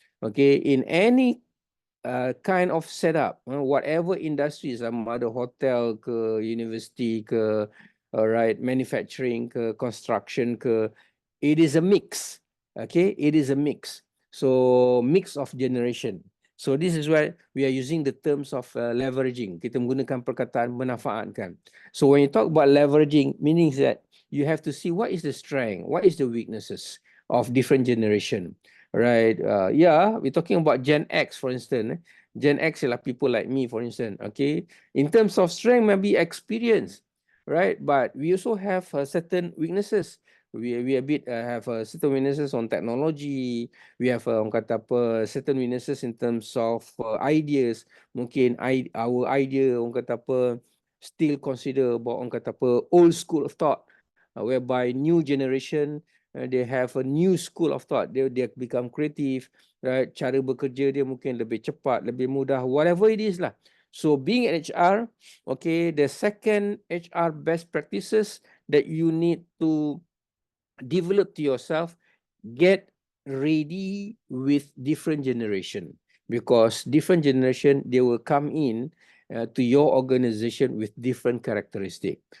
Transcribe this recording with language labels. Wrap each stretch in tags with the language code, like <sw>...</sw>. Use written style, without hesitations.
<en>Okay, in any kind of setup, whatever industries,</en> <ms>ada hotel ke,</ms> <en>university ke, alright, manufacturing ke, construction ke, it is a mix. Okay, it is a mix. So mix of generation. So this is why we are using the terms of leveraging.</en> <ms>Kita menggunakan perkataan memanfaatkan.</ms> <en>So when you talk about leveraging, meaning that you have to see what is the strength, what is the weaknesses of different generation, right? Yeah, we're talking about Gen X, for instance. Gen X are people like me, for instance. Okay, in terms of strength, maybe experience, right? But we also have certain weaknesses. We a bit have certain weaknesses on technology. We have</en> <ms>kata apa,</ms> <en>certain weaknesses in terms of ideas.</en> <ms>Mungkin</ms> <en>our idea</en> <ms>kata apa,</ms> <en>still consider about kata apa, old school of thought, whereby new generation they have a new school of thought. They become creative, right?</en> <ms>Cara bekerja dia mungkin lebih cepat, lebih mudah,</ms> <en>whatever it is lah. So being an HR, okay, the second HR best practices that you need to develop to yourself, get ready with different generation, because different generation, they will come in to your organization with different characteristic.</en>